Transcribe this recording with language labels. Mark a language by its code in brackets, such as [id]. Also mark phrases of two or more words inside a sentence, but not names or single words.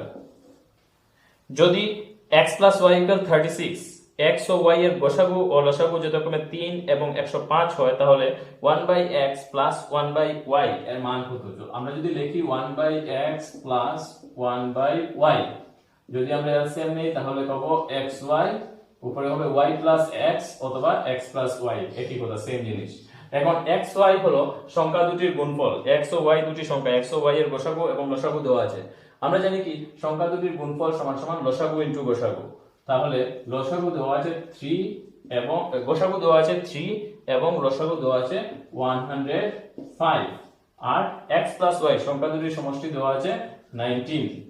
[bn] যদি [en] x plus y equal 36, [bn] x ও y এর গসাগু ও লসাগু যথাক্রমে 3 এবং 105 হয়, তাহলে [en] 1/x plus 1/y [bn] এর মান কত? আমরা যদি লিখি [en] 1/x plus 1/y, [bn] যদি আমরা এলসিএম নেই তাহলে পাবো xy, উপরে হবে [en] y plus x [bn] অথবা [en] x plus y, [bn] একই কথা, সেম জিনিস। এখন xy হলো সংখ্যা দুটির গুণফল, x ও y দুটি সংখ্যা, x ও y এর গসাগু এবং লসাগু দেওয়া আছে। আমরা জানি কি সংখ্যা দুটির গুণফল সমান সমান লসাগু ইনটু গসাগু। তাহলে লসাগু দেওয়া আছে 3 এবং গসাগু দেওয়া আছে 3 এবং লসাগু দেওয়া আছে 105, আর [en] x plus y [bn] সংখ্যা দুটির সমষ্টি দেওয়া আছে 19।